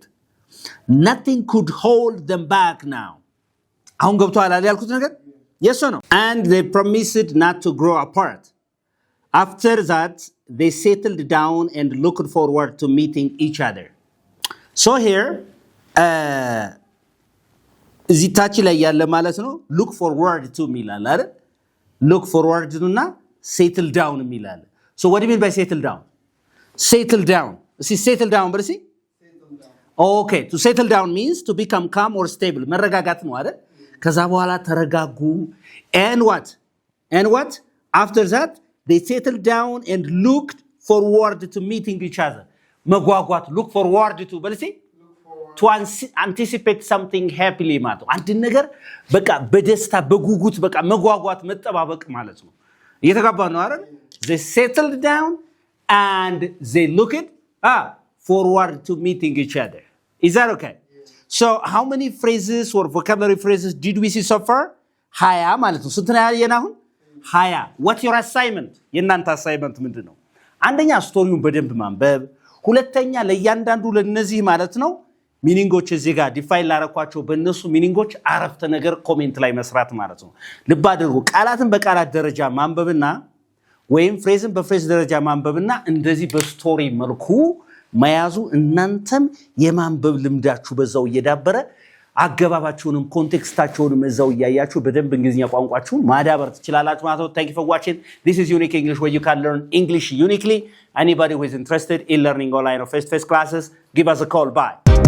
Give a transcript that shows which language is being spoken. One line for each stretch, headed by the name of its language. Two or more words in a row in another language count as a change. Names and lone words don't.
English: Nothing could hold them back now. Yes or no? And they promised not to grow apart. After that, they settled down and looked forward to meeting each other. So here,
Amharic: እዚህ ታች ላይ ያለ ማለት ነው
English: look forward to
Amharic: ሚላል አይደል
English: look forward to እና settle down ሚላል so what do you mean by settle down settle down but see okay to settle down means to become calm or stable
Amharic: መረጋጋት ነው አይደል ከዛ በኋላ ተረጋጉ
English: and what after that they settled down and looked forward to meeting each other መጓጓት look forward to but see to anticipate something happily
Amharic: ማለት ነው አንድ ነገር በቃ በደስታ በጉጉት በቃ መጓጓት መጠባበቅ ማለት ነው እየተጋባ ነው አይደል
English: they settled down and they looked forward to meeting each other is that okay yes. So how many phrases or vocabulary phrases did we see so far 20
Amharic: ማለት ነው ስንት ነው ያየን አሁን
English: 20 what's your assignment
Amharic: የናንተ assignment ምንድነው አንደኛ ስቶሪውን በደንብ ማንበብ ሁለተኛ ለእያንዳንዱ ለነዚህ ማለት ነው ሚኒንጎች እዚህ ጋር ዲፋይን ላረኳቸው በእነሱ ሚኒንጎች አረፍተ ነገር ኮሜንት ላይ መስራት ማለት ነው ልብ አድርጉ ቃላትን በቃላት ደረጃ ማንበብና ወይም ፍሬዝን በፍሬዝ ደረጃ ማንበብና እንደዚህ በስቶሪ መልኩ መያዙ እናንተም የማንበብ ልምዳችሁ በዛው እየዳበረ አገባባችሁንም ኮንቴክስታችሁንም እዛው ያያችሁ በደንብ እንግሊዝኛ ቋንቋችሁን ማዳበር ትችላላችሁ ማለት ነው
English: Thank you for watching This is Unique English where you can learn English uniquely Anybody who is interested in learning online or face-to-face classes give us a call bye